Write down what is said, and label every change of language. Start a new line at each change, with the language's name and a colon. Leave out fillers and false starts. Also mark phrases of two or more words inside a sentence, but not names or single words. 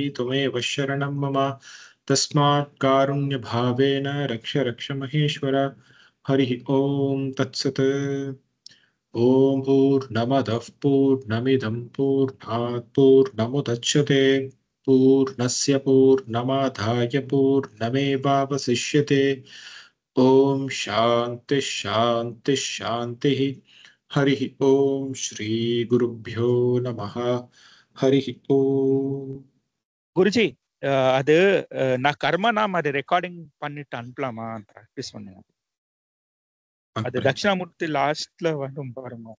Sanskrit: त्वमेव शरणं मम तस्मात् कारुण्यभावेन रक्ष रक्ष महेश्वर हरि ओम तत्सत् ओम पूर्णमदः पूर्णमिदं पूर्णात् पूर्णमुदच्यते पूर्णस्य पूर्णमादाय पूर्णमेवावशिष्यते ओम शांति शांति शांति हरि ओम श्री गुरुभ्यो नमः हरि ओम
Tamil: குருஜி அது நான் கர்ம நாம் அது ரெக்கார்டிங் பண்ணிட்டு அனுப்பலாமா ப்ராக்டிஸ் பண்ணுங்க அது தட்சிணாமூர்த்தி லாஸ்ட்ல வந்து பாருங்க